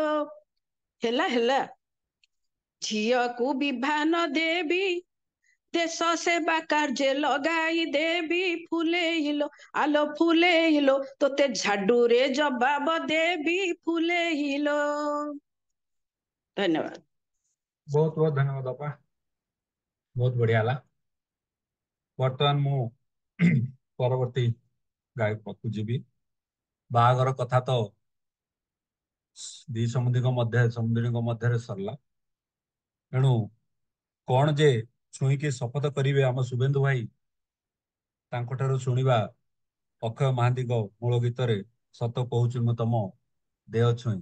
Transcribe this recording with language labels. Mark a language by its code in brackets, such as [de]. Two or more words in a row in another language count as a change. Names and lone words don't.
[or] ହେଲା ଝିଅକୁ ବିଭାନ ଦେବି ଦେଶ ସେବା କାର୍ଯ୍ୟ ଲଗାଇ ଦେବି ଫୁଲେଇଲୋ ତୋତେ ଝାଡୁରେ ଜବାବ ଦେବି ଫୁଲେଇଲୋ। ଧନ୍ୟବାଦ। ବହୁତ ବହୁତ ଧନ୍ୟବାଦ ବାପା, ବହୁତ ବଢ଼ିଆ ହେଲା। ବର୍ତ୍ତମାନ ମୁଁ ପରବର୍ତ୍ତୀ ଗାୟକ ପାଖକୁ ଯିବି। ବାହାଘର କଥା ତ ଦି ସମୁଦ୍ରୀଙ୍କ ମଧ୍ୟରେ ସରିଲା, ଏଣୁ କଣ ଯେ ଛୁଇଁକି ଶପଥ କରିବେ ଆମ ଶୁଭେନ୍ଦୁ ଭାଇ, ତାଙ୍କଠାରୁ ଶୁଣିବା ଅକ୍ଷୟ ମହାନ୍ତିଙ୍କ ମୂଳ ଗୀତରେ ସତ କହୁଛି ମୁଁ ତମ ଦେହ ଛୁଇଁ।